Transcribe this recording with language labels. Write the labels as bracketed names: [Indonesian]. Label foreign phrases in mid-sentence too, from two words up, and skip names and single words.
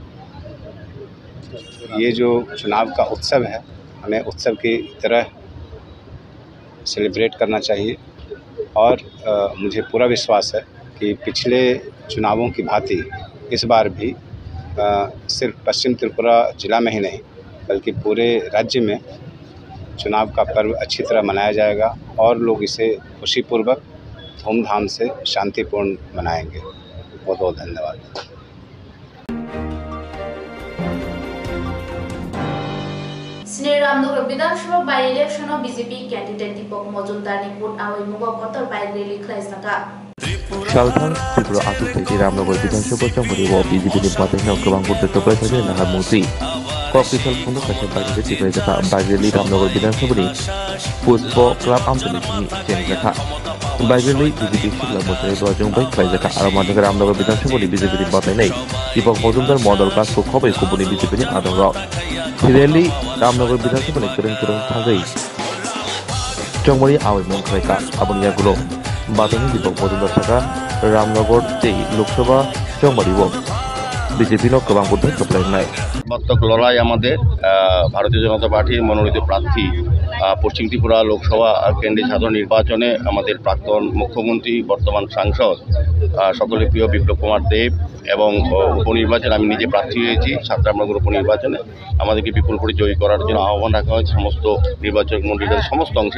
[Hindi] ये जो चुनाव का उत्सव है हमें उत्सव की तरह सेलिब्रेट करना चाहिए और मुझे पूरा विश्वास है कि पिछले चुनावों की भांति इस बार भी सिर्फ पश्चिम त्रिपुरा जिला में ही नहीं बल्कि पूरे राज्य में चुनाव का पर्व अच्छी तरह मनाया जाएगा और लोग इसे खुशीपूर्वक धूमधाम से शांतिपूर्ण मनाएंगे। बहुत बहुत धन्यवाद। [Konkani] रामनगर विधानसभा [English] by election BJP candidate [Konkani] दीपक मजुमदार ने वोट आवै मुगा कतर [English] bike rally [Konkani] खालायजाका सालथां त्रिपुरा आसुथाइनि रामनगर विधानसभा चंबारि व बीजेपी नि बाथायनाव गोबां भोट थोबलायथायनि नाहा मंत्री कक्तिशाल फुंगो कासे बाइजों टिप्रायजाका [English] bike rally [Konkani] रामनगर विधानसभानि पुष्प क्लाब आमतलिनि चेंजाका [English] bike rally [Konkani] बीजेपी सिगला मोसाय दजों बाई खालायजाका आरो मानजों रामनगर विधानसभानि बीजेपी नि बाथायनाय दीपक मजुमदार मडल कासखौ खबै गुबुननि बीजेपी नि आदंग रैली रामनगर विधानसभानि गोरों थागै चंबारि आवै मुं खालायका आबुनि आगुलो बाथौनि दीपक मजुमदार थाका रामनगर लोकसभा चंबारि बीजेपी गोबां भोट थोबलायनाय [Bangla] মারাত্মক লড়াই আমাদের ভারতীয় জনতা পার্টির মনোনীত প্রার্থী পশ্চিম ত্রিপুরা লোকসভা কেন্দ্রীয় সাধারণ নির্বাচনে আমাদের প্রাক্তন মুখ্যমন্ত্রী বর্তমান সাংসদ সকলের প্রিয় বিপ্লব কুমার দেব এবং উপনির্বাচনে আমি নিজে প্রার্থী হয়েছি সাতরামনগর উপনির্বাচনে আমাদেরকে বিপুল করে জয়ী করার জন্য আহ্বান রাখা হয়েছে সমস্ত নির্বাচক মণ্ডলীদের সমস্ত অংশে।